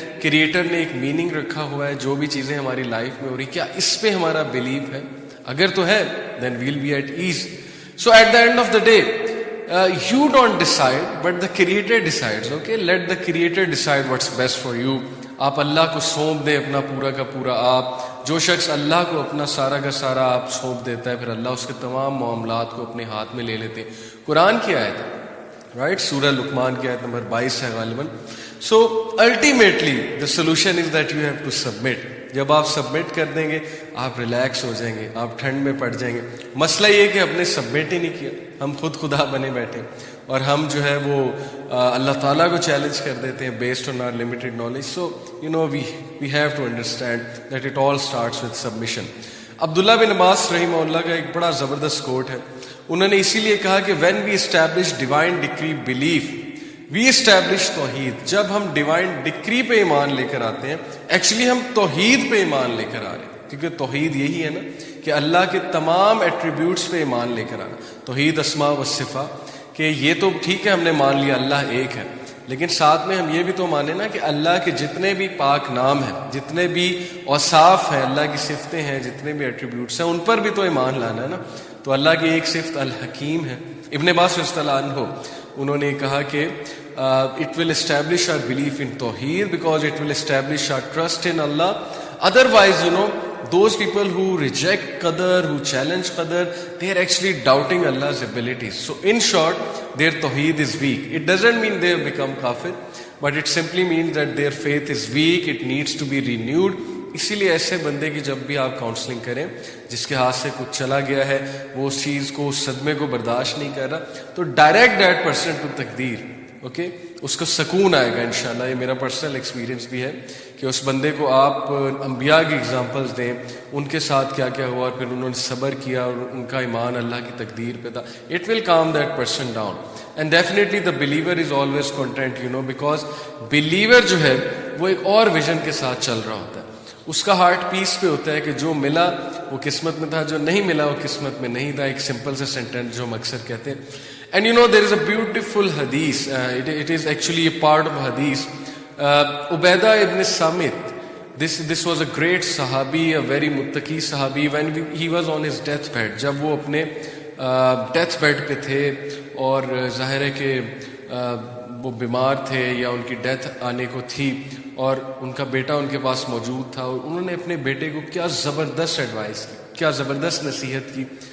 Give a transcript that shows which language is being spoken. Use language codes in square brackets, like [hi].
[ur] Creator نے ایک meaning رکھا ہوا ہے, جو بھی چیزیں ہماری لائف میں ہو رہی, کیا اس پہ ہمارا بلیف ہے؟ اگر تو ہے [en] Then will be at ease. So at the end of the day you don't decide but the creator decides. Okay, let the creator decide what's best for you. [ur] آپ اللہ کو سونپ دیں اپنا پورا کا پورا. آپ جو شخص اللہ کو اپنا سارا کا سارا آپ سونپ دیتا ہے, پھر اللہ اس کے تمام معاملات کو اپنے ہاتھ میں لے لیتے ہیں. قرآن کی آیت ہے, رائٹ, سورہ لقمان کی آیت نمبر 22 ہے غالباً. [en] So ultimately the solution is that you have to submit. [ur] جب آپ سبمٹ کر دیں گے آپ ریلیکس ہو جائیں گے, آپ ٹھنڈ میں پڑ جائیں گے. مسئلہ یہ کہ ہم نے سبمٹ ہی نہیں کیا, ہم خود خدا بنے بیٹھے, اور ہم جو ہے وہ اللہ تعالیٰ کو چیلنج کر دیتے ہیں [en] Based on our limited knowledge. So we have to understand that it all starts with submission. [ur] عبداللہ بن عباس رحمہ اللہ کا ایک بڑا زبردست کوٹ ہے. انہوں نے اسی لیے کہا کہ [en] When we establish divine decree belief we establish توحید. [ur] جب ہم ڈیوائن ڈکری پہ ایمان لے کر آتے ہیں, ایکچولی ہم توحید پہ ایمان لے کر آ رہے ہیں, کیونکہ توحید یہی ہے نا کہ اللہ کے تمام ایٹریبیوٹس پہ ایمان لے کر آنا. توحید اسماء و صفات, کہ یہ تو ٹھیک ہے ہم نے مان لیا اللہ ایک ہے, لیکن ساتھ میں ہم یہ بھی تو مانیں نا کہ اللہ کے جتنے بھی پاک نام ہیں, جتنے بھی اوصاف ہیں, اللہ کی صفتیں ہیں, جتنے بھی ایٹریبیوٹس ہیں, ان پر بھی تو ایمان لانا ہے نا. تو اللہ کی ایک صفت الحکیم ہے. [en] ابن عباس رضی اللہ عنہ [ur] انہوں نے کہا کہ [en] it will establish our belief in Tawheed because it will establish our trust in Allah. Otherwise, those people who reject Qadar, who challenge Qadar, they are actually doubting Allah's abilities. So in short, their Tawheed is weak. It doesn't mean they have become kafir, but it simply means that their faith is weak, it needs to be renewed. [ur] اسی لیے ایسے بندے کی جب بھی آپ counselling کریں, جس کے ہاتھ سے کچھ چلا گیا ہے, وہ اس چیز کو, اس صدمے کو برداشت نہیں کر رہا, تو [en] direct that person to [ur] تقدیر. اوکے, اس کو سکون آئے گا انشاءاللہ. یہ میرا پرسنل ایکسپیرینس بھی ہے کہ اس بندے کو آپ انبیاء کی اگزامپلس دیں, ان کے ساتھ کیا کیا ہوا, اور پھر انہوں نے صبر کیا اور ان کا ایمان اللہ کی تقدیر پہ تھا. [en] It will calm that person down. And definitely the believer is always content, you know, because believer [ur] جو ہے وہ ایک اور ویژن کے ساتھ چل رہا ہوتا ہے. اس کا ہارٹ پیس پہ ہوتا ہے کہ جو ملا وہ قسمت میں تھا, جو نہیں ملا وہ قسمت میں نہیں تھا. ایک سمپل سے سینٹینس جو ہم اکثر کہتے ہیں. [en] And you know, there is a beautiful hadith. It is actually a part of hadith. Ubaidah ibn Samit. This was a great sahabi, a very muttaqi sahabi. When he was on his deathbed, [ur] جب وہ اپنے death bed پہ تھے اور ظاہر ہے کہ وہ بیمار تھے یا ان کی ڈیتھ آنے کو تھی, اور ان کا بیٹا ان کے پاس موجود تھا, اور انہوں نے اپنے بیٹے کو کیا زبردست ایڈوائس کی, کیا زبردست نصیحت کی,